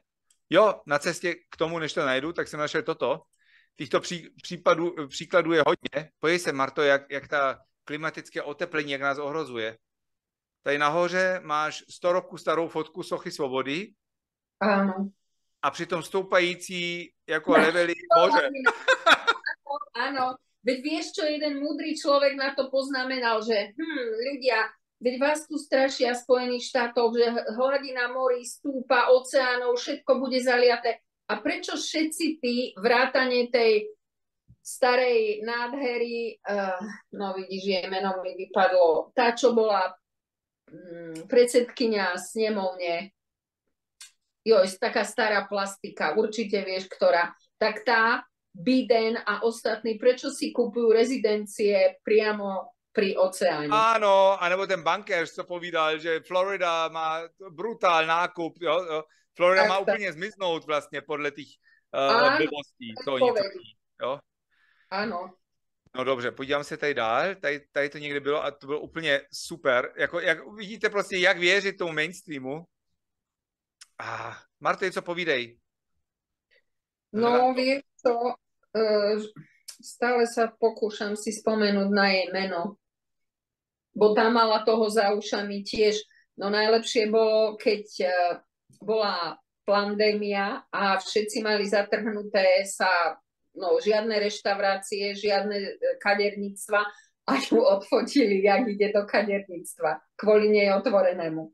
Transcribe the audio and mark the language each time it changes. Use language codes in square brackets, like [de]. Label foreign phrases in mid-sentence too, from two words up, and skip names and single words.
[cs] Jo, na cestě k tomu, než to najdu, tak jsem našel toto. Těchto příkladů je hodně. Pojď se, Marto, jak ta klimatické oteplení, jak nás ohrozuje. Tady nahoře máš 100 roků starou fotku Sochy svobody. [sk] Áno. [cs] A přitom stoupající jako levely, bože. [sk] Áno. Veď vieš, čo jeden múdry človek na to poznamenal, že ľudia, veď vás tu strašia Spojených štátov, že hladina morí stúpa, oceánov, všetko bude zaliaté. A prečo všetci tí vrátane tej starej nádhery, no vidíš, je meno mi vypadlo, tá, čo bola predsedkyňa snemovne, taká stará plastika, určite vieš, ktorá, tak tá, Biden a ostatní, prečo si kupujú rezidencie priamo pri oceáne? Áno, [cs] anebo ten bankér, co povídal, že Florida má brutál nákup, jo? Florida má úplně zmiznout vlastně podle těch blbostí. Jo? [sk] Áno. [cs] No dobře, podívám se tady dál, tady to někde bylo a to bylo úplně super. Jak vidíte prostě, jak věřit tomu mainstreamu. Marto, co povídej? [sk] No, vieš čo, stále sa pokúšam si spomenúť na jej meno, bo tá mala toho za ušami tiež. No najlepšie bolo, keď bola pandémia a všetci mali zatrhnuté sa, no žiadne reštaurácie, žiadne kaderníctva a ju odfotili, jak ide do kaderníctva, kvôli nej otvorenému.